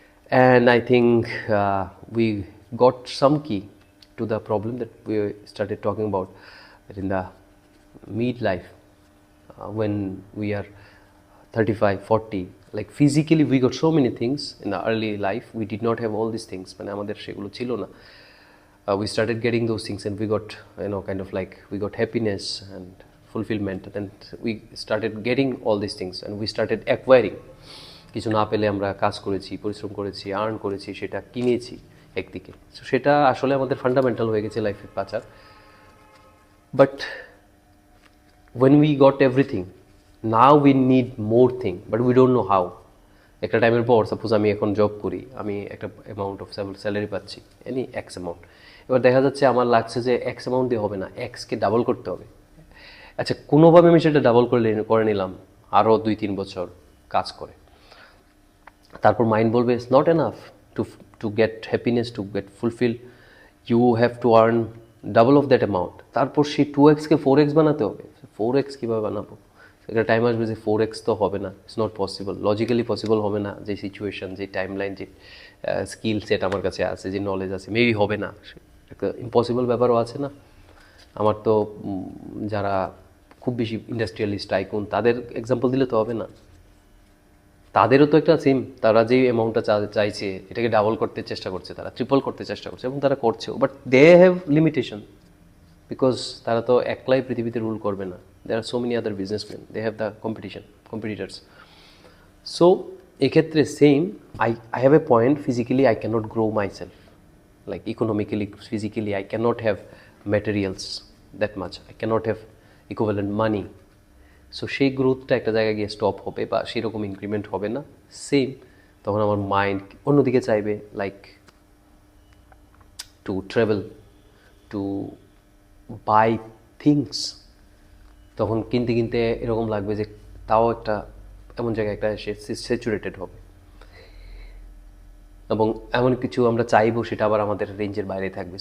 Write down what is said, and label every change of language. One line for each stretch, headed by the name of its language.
English: And I think we got some key to the problem that we started talking about, that in the midlife, when we are 35 40, like physically we got so many things. In the early life we did not have all these things,
Bangla: মানে আমাদের সেগুলো ছিল না.
English: We started getting those things and we got, kind of like we got happiness and fulfillment, and we started getting all these things and we started acquiring.
Bangla: কিছু না পেলে আমরা কাজ করেছি, পরিশ্রম করেছি, আর্ন করেছি, সেটা কিনেছি একদিকে। সো সেটা আসলে আমাদের ফান্ডামেন্টাল হয়ে গেছে লাইফের পাচার।
English: But when we got everything, now we need more thing, but we don't know how.
Bangla: একটা টাইমের পর সাপোজ আমি এখন জব করি, আমি একটা অ্যামাউন্ট অফ স্যালারি পাচ্ছি, এনি এক্স অ্যামাউন্ট। এবার দেখা যাচ্ছে আমার লাগছে যে এক্স অ্যামাউন্ট দিয়ে হবে না, এক্সকে ডাবল করতে হবে। আচ্ছা, কোনোভাবে আমি সেটা ডাবল করে নিলাম, আরও 2-3 বছর কাজ করে। তারপর মাইন্ড বলবে
English: It's not enough to get happiness, to get fulfil, you have to earn double of that amount.
Bangla: তারপর সেই 2x-কে 4x বানাতে হবে। 4x কীভাবে বানাবো? একটা টাইম আসবে যে 4x তো হবে না,
English: it's not possible,
Bangla: logically possible হবে না। যে সিচুয়েশন, যে টাইম লাইন, যে স্কিল সেট আমার কাছে আছে, যে নলেজ আছে, মেবি হবে না। একটা ইম্পসিবল ব্যাপারও আছে না। আমার তো যারা খুব বেশি ইন্ডাস্ট্রিয়ালিস্ট টাইকুন, তাদের এক্সাম্পল দিলে তো হবে না। তাদেরও তো একটা সিম, তারা যে অ্যামাউন্টটা চাইছে এটাকে ডাবল করতে চেষ্টা করছে, তারা ট্রিপল করতে চেষ্টা করছে, এবং তারা করছেও।
English: but they have limitation, because
Bangla: তারা তো একলাই পৃথিবীতে রুল করবে না।
English: There are so many other businessman, they have the competitors. So
Bangla: এক্ষেত্রে same,
English: I have a point, physically I cannot grow myself, like economically, physically I cannot have materials that much, I cannot have equivalent money.
Bangla: So সেই গ্রোথটা একটা জায়গায় গিয়ে stop হবে বা সেরকম increment হবে না। সেম, তখন আমার মাইন্ড অন্যদিকে চাইবে,
English: Like to travel, to buy things.
Bangla: তখন কিনতে কিনতে এরকম লাগবে যে তাও একটা এমন জায়গায় একটা এসে স্যাচুরেটেড হবে, এবং এমন কিছু আমরা চাইবো সেটা আবার আমাদের রেঞ্জের বাইরে থাকবে।